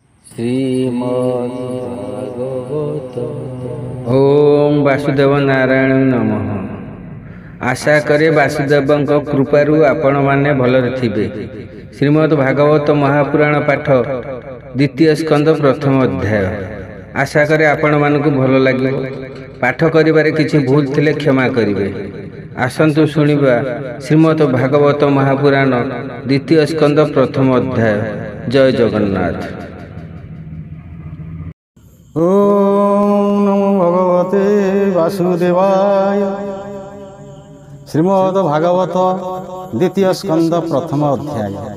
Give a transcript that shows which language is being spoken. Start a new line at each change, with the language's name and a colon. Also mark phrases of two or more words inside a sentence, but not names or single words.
Sanskrit: श्रीमद्भागवत। ओम वासुदेव नारायण नमः।
Odia: ଆଶା କରେ ବାସୁଦେବ କୃପାରୁ ଆପଣ ମାନେ ଭଲରେ ଥିବେ। ଶ୍ରୀମଦ୍ ଭାଗବତ ମହାପୁରାଣ ପାଠ ଦ୍ୱିତୀୟ ସ୍କନ୍ଦ ପ୍ରଥମ ଅଧ୍ୟାୟ। ଆଶା କରେ ଆପଣ ମାନଙ୍କୁ ଭଲ ଲାଗିବ। ପାଠ କରିବାରେ କିଛି ଭୁଲ ଥିଲେ କ୍ଷମା କରିବେ। ଆସନ୍ତୁ ଶୁଣିବା ଶ୍ରୀମଦ୍ ଭାଗବତ ମହାପୁରାଣ ଦ୍ୱିତୀୟ ସ୍କନ୍ଦ ପ୍ରଥମ ଅଧ୍ୟାୟ। ଜୟ ଜଗନ୍ନାଥ।
Sanskrit: ओम नमो भगवते वासुदेवाय।
Odia: ଶ୍ରୀମଦ୍ ଭାଗବତ ଦ୍ୱିତୀୟ ସ୍କନ୍ଦ ପ୍ରଥମ ଅଧ୍ୟାୟ।